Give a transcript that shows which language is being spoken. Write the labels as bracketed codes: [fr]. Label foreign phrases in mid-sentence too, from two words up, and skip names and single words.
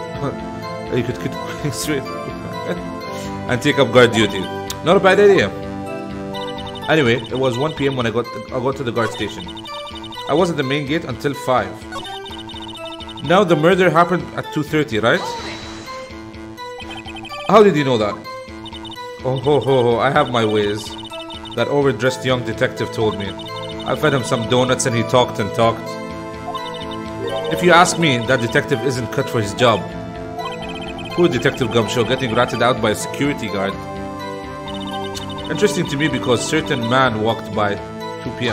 [en] you could quit straight and take up guard duty. Not a bad idea. Anyway, it was 1 p.m. when I got to the guard station. I was at the main gate until 5. Now the murder happened at 2:30, right? How did you know that? Oh ho ho ho, I have my ways. That overdressed young detective told me. I fed him some donuts and he talked and talked. If you ask me, that detective isn't cut for his job. Poor Detective Gumshoe getting ratted out by a security guard. Interesting to me because certain man walked by 2 p.m.